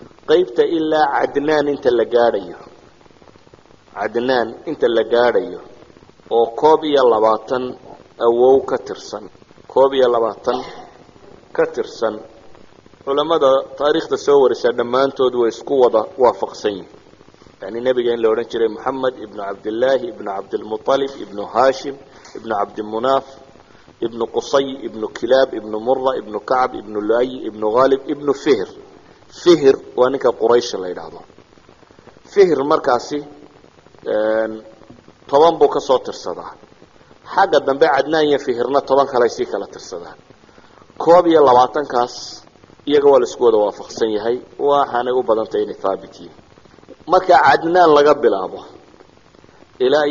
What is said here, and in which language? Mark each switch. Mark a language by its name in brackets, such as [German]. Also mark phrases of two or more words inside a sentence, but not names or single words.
[Somali] qaybta ilaa cadnaan inta la gaadhayo cadnaan inta la gaadhayo oo 21 awow ka tirsan 21 ka tirsan culamada taariikhda soo warisa dhammaantood way isku wada waafaqsan yihiin yani nabiga in la oran jiray Muhammad ibn Abdullah ibn Abdul Muttalib ibn Hashim ibn Abd Munaf ibn Qusay ibn Kilab ibn Murra ibn Ka'b ibn Lu'ay ibn Ghalib ibn Fihr Fihr waa ninka Quraysh la yiraahdo Fihr markaasi 10 buu ka soo tirsadaa xagga dambe Cadnaan iyo Fihrna 10 kale si kala tirsadaan 22 kaas iyaga waa la isku wada waafaqsan yahay waxaanay u badantay inay thaabitiin marka Cadnaan laga bilaabo ilaa